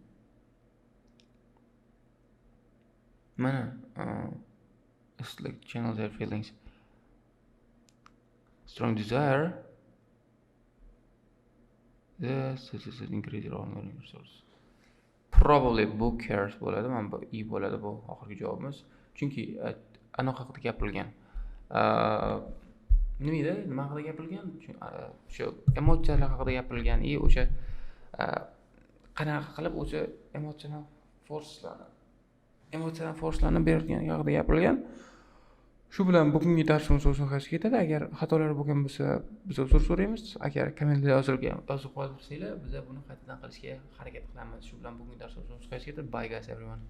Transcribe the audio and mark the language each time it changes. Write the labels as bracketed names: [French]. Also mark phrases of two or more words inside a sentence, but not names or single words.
[English] It's like channel their feelings. Strong desire. Yes, this is increase your own learning resources. [Uzbek] Probably bu cares bo'ladi, mana bu i bo'ladi bu oxirgi javobimiz. Chunki anaqa haqida gapirilgan. Nima haqida gapirilgan? Shu emotsiyalar haqida gapirilgan. O'sha qanaqa qilib o'sha emotsional forcelarni bergan haqida gapirilgan. Shu bilan bugungi darsimiz o'z nihoyasiga yetadi. Agar xatolar bo'lgan bo'lsa, biz uzr so'raymiz. Agar kommentariyada yozib qoldirsanglar, biz buni qaytadan qilishga harakat qilamiz. Shu bilan bugungi darsimiz o'z nihoyasiga yetadi. [English] Bye guys everyone.